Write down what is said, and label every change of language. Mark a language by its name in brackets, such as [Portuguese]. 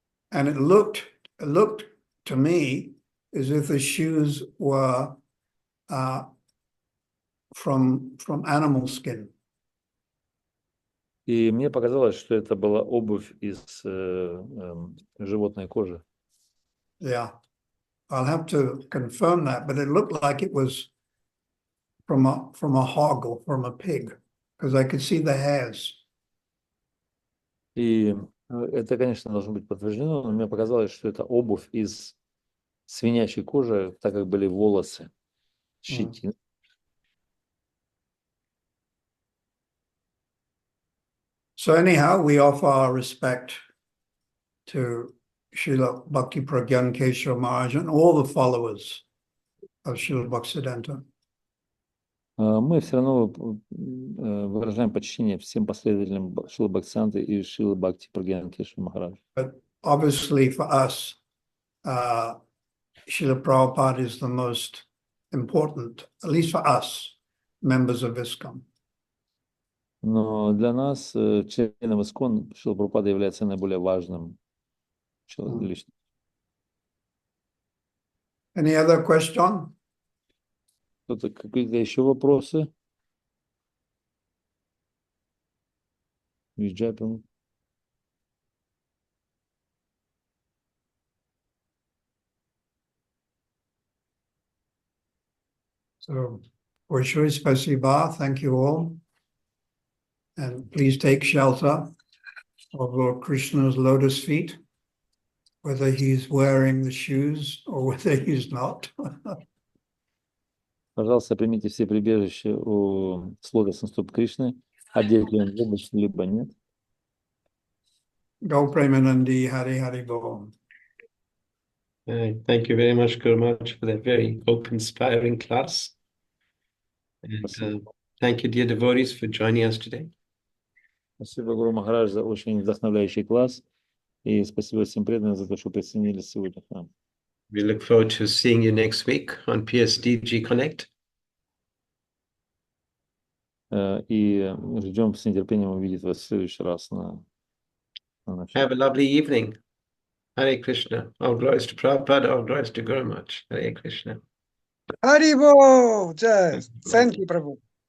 [English] And it looked to me as if the shoes were from animal skin. [Russian] И мне показалось, что это была обувь из животной кожи. [English] Yeah, I'll have to confirm that, but it looked like it was from a hog or from a pig, because I could see the hairs. [Russian] И это, конечно, должно быть подтверждено, но мне показалось, что это обувь из свинячьей кожи, так как были волосы, щетина. [English] So anyhow, we offer our respect to Srila Bhakti Pragyan Keshava Maharaj and all the followers of Srila Bhaktisiddhanta. [Russian] Мы все равно выражаем почтение всем последователям Шрилы Бхактисиданты и Шрилы Бхакти Прагьян Кешава Махараджа. [English] But obviously for us, Srila Prabhupada is the most important, at least for us, members of ISKCON. [Russian] Но для нас, членов ИСККОН, Шрила Прабхупада является наиболее важным личностью. [English] Any other question? [Russian] Какие-то еще вопросы? Виджапин. [English] So, [Russian] Большое спасибо, [English] thank you all. And please take shelter of Lord Krishna's lotus feet, whether he's wearing the shoes or whether he's not. [Russian] Пожалуйста, примите все прибежища у лотосных стоп Кришны, одет ли он в обувь, либо нет. [English] Go Premanandi, Hari Hari Bol. Thank you very much, Guru Maharaj, for that very hope inspiring class. And thank you, dear devotees, for joining us today. [Russian] Спасибо, Гуру Махарадж, за очень вдохновляющий класс. И спасибо всем преданным за то, что присоединились сегодня к нам. [English] We look forward to seeing you next week on PSDG Connect. [Russian] И ждем с нетерпением увидеть вас в следующий раз на [English] Have a lovely evening. Hare Krishna. All glories to Prabhupada, all glories to Guru Maharaj. Hare Krishna. Харибол! Thank you, Prabhu.